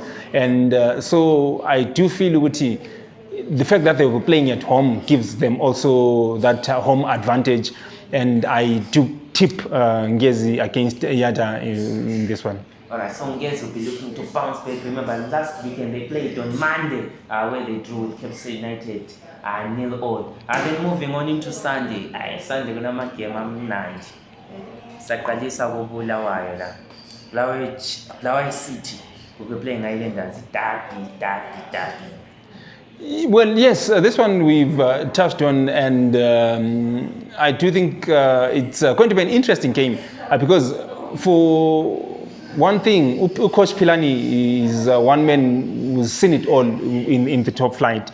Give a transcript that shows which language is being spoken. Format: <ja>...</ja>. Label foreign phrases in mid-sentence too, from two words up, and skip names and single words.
<en>And so I do feel the fact that they were playing at home gives them also that home advantage, and I do tip Ngezi against Yada in this one. Alright, so Ngezi will be looking to bounce back. Remember, last weekend they played on Monday, where they drew with Cape United 0-0. And then moving on into Sunday, Sunday gonna make game amnandi.</en> <nd>Sakalisa Bulawayo la.</nd> <en>Bulawayo City will be playing Highlanders. Derby. Well, yes, this one we've touched on, and I do think it's going to be an interesting game because, for one thing, Coach Pilani is one man who's seen it all in the top flight.</en>